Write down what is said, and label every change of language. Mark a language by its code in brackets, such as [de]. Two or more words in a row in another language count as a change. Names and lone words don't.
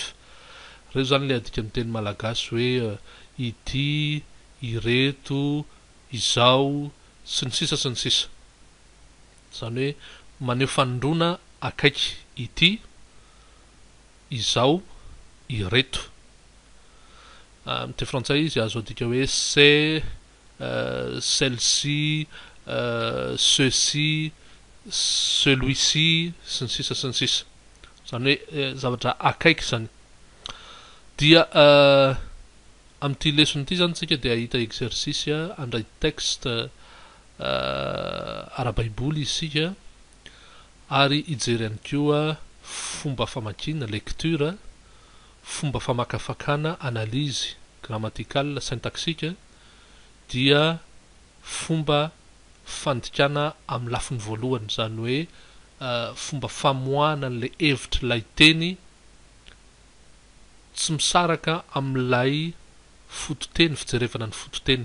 [mg] Reo zany le adika amin'ny teny malagasy hoe ity, ireto, izao sy ny sisa. Zany hoe maneho fanondrona akaiky: ity, izao, ireto. Amin'ny teny frantsay izy azo adika hoe [fr] c'est, celle-ci, ceci, celui-ci [mg] sy ny sisa. Zany hoe zavatra akaiky zany. Dia amin'ity lesson ity zany tsika dia ahita exercice andray texte ara-baiboly isika ary ijery ihany koa fomba famakina lecture, fomba famakafakana [fr] analyse grammaticale syntaxique, [mg] dia fomba fandikana amin'ny lafiny voalohany, zany hoe fomba famoahana an'ilay hevitra ilay teny tsy misaraka amin'ilay fototeny, fijerevana ny fototeny.